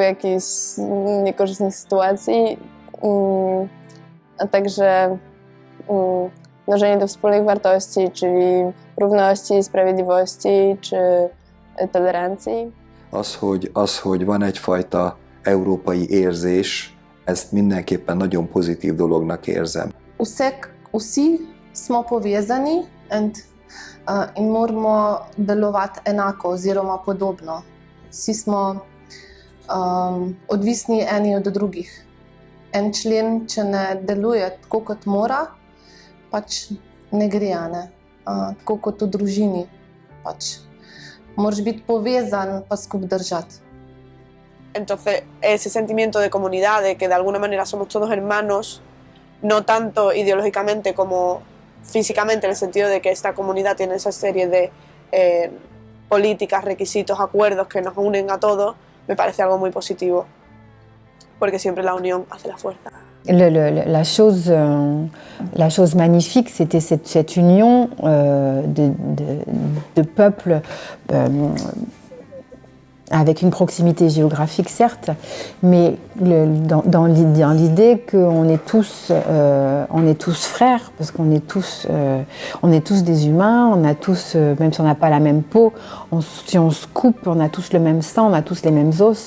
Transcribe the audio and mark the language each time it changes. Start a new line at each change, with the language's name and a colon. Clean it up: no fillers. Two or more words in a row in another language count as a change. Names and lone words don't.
Polish: jakichś niekorzystnych sytuacji, a także dążenie do wspólnych wartości, czyli równości, sprawiedliwości czy tolerancji.
Hungarian: Az, hogy van egyfajta európai érzés, ezt mindenképpen nagyon pozitív dolognak érzem.
Slovenian: Vsi smo povezani in moramo delovati enako oziroma podobno. Vsi smo odvisni eni od drugih. En člen, če ne deluje tako, kot mora, pač ne gre, ne? Tako kot v družini. Pač moraš biti povezan, pa skupaj držati.
Spanish: Entonces, ese sentimiento de comunidad, de que de alguna manera somos todos hermanos, no tanto ideológicamente como físicamente, en el sentido de que esta comunidad tiene esa serie de políticas, requisitos, acuerdos que nos unen a todos, me parece algo muy positivo, porque siempre la unión hace la fuerza.
French: La chose magnifique, c'était cette union de peuples avec une proximité géographique, certes, mais dans l'idée qu'on est tous frères, parce qu'on est tous des humains, on a tous, même si on n'a pas la même peau, si on se coupe, on a tous le même sang, on a tous les mêmes os.